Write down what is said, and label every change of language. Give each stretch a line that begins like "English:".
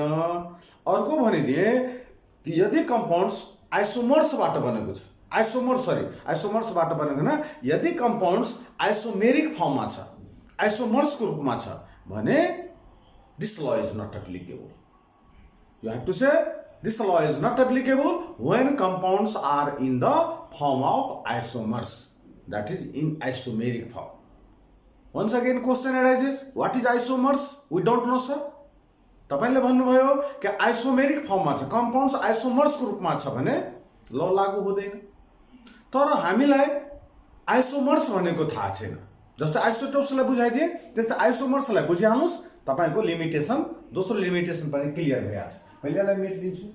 Nepali: अर्को भनिदिए कि यदि कम्पाउन्ड्स आइसोमर्सबाट बनेको छ आइसोमर्सबाट बनेको हैन। यदि कम्पाउन्ड्स आइसोमेरिक फर्ममा छ, आइसोमर्सको रूपमा छ भने
English: This law is not applicable. You have to say this law is not applicable when compounds are in the form of isomers, that is in isomeric form. Once again question arises, what is isomers? We don't know sir.
Nepali: तपाईले भन्नुभयो कि isomeric फर्ममा छ, compounds आइसोमर्सको रूपमा छ भने ल लागू हुँदैन। तर हामीलाई आइसोमर्स भनेको थाहा छैन। जस्तै आइसोटोप्सलाई बुझाइदिए त्यस्तै आइसोमर्सलाई बुझिहाल्नुस्, तपाईको लिमिटेसन, दोस्रो लिमिटेसन पनि क्लियर भइहाल्छ। पहिलेलाई मेटिदिन्छु।